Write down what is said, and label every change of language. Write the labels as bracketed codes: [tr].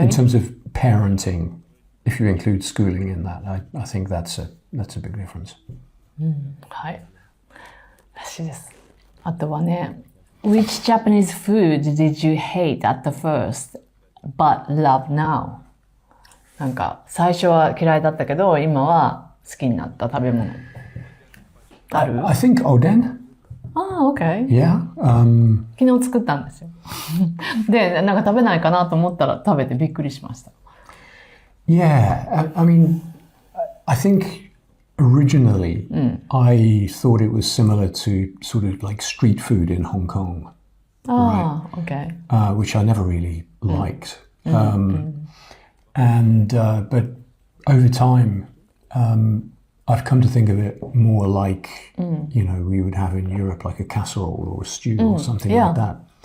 [en] In terms of parenting, if you include schooling in that, I think that's a big difference. [ja] はい。らしいです。あとはね、 [en] Which Japanese food did you hate at the first, but love now? [ja] なんか、最初は嫌いだったけど、今は好きになった食べ物。ある？ [en] I think oden. Okay. Yeah. [ja] 昨日作ったんですよ。で、なんか食べないかなと思ったら食べてびっくりしました。 [en] Yeah. I mean, I think originally I thought it was similar to sort of like street food in Hong Kong. Okay. Which I never really liked. But over time, I've come to think of it more like, we would have in Europe like a casserole or a stew or something like that.